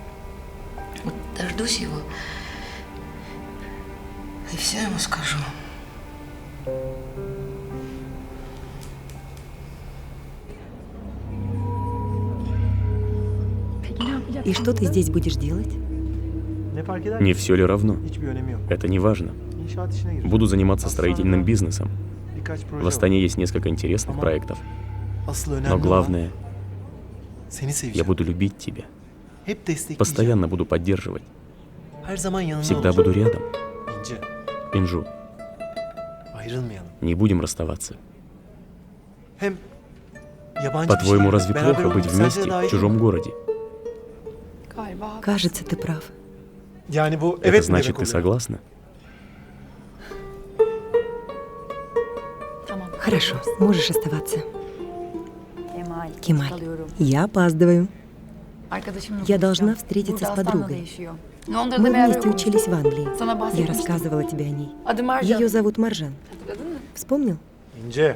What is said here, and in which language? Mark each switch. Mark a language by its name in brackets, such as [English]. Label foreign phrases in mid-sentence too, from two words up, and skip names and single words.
[Russian] Вот дождусь его и все ему скажу. И что ты здесь будешь делать? [Turkish] Ne fark eder [Russian] Не [Turkish] ki? [Russian] все ли равно? [Turkish] Hiçbir önemi yok. [Russian] Это не важно. [Turkish] İnşaat işine gir. [Russian] Буду заниматься строительным бизнесом. [Turkish] Birkaç proje [Russian] В Астане есть несколько интересных проектов. [Turkish] var. Asıl önemli [Russian] Но [Turkish] olan [Russian] главное, [Turkish] seni [Russian] я [Turkish] seveceğim. [Russian] буду любить тебя. [Turkish] Hep destekleyeceğim. [Russian] Постоянно буду поддерживать. [Turkish] Her zaman yanında [Russian] Всегда [Turkish] olacağım. [Russian] буду рядом. [Turkish] İnce, [Russian] Инжу, [Turkish] ayrılmayalım. [Russian] не будем расставаться. [Turkish] Hem yabancı bir [Russian] По-твоему, [Turkish] şehirde [Russian] разве [Turkish] beraber [Russian] плохо быть [Turkish] olmak sence de [Russian] вместе [Turkish] daha [Russian] в [Turkish] iyi [Russian] чужом [Turkish] mi? [Russian] городе? [Turkish] Galiba [Russian] Кажется, ты прав. [Turkish] Yani bu [Russian] Это [Turkish] evet mi [Russian] значит, [Turkish] demek [Russian] ты [Turkish] oluyor? [Russian] согласна? [Turkish] tamam. [Russian] Хорошо, можешь оставаться. [Turkish] Kemal. [Russian] Кемаль, [Turkish] Kalıyorum. [Russian] я опаздываю. [Turkish] Arkadaşımla [Russian] Я должна [Turkish] konuşacağım. [Russian] встретиться [Turkish] Burada [Russian] с [Turkish] Astana'da [Russian] подругой. [Turkish] yaşıyor. Londra'da [Russian] Мы [Turkish] beraber [Russian] вместе учились в Англии. [Turkish] Sana [Russian] Я [Turkish] bahsetmiştim. [Russian] рассказывала тебе о ней. [Turkish] Adı Marjan. [Russian] Ее зовут Маржан. [Turkish] Hatırladın mı? [Russian] Вспомнил? [Turkish] İnce.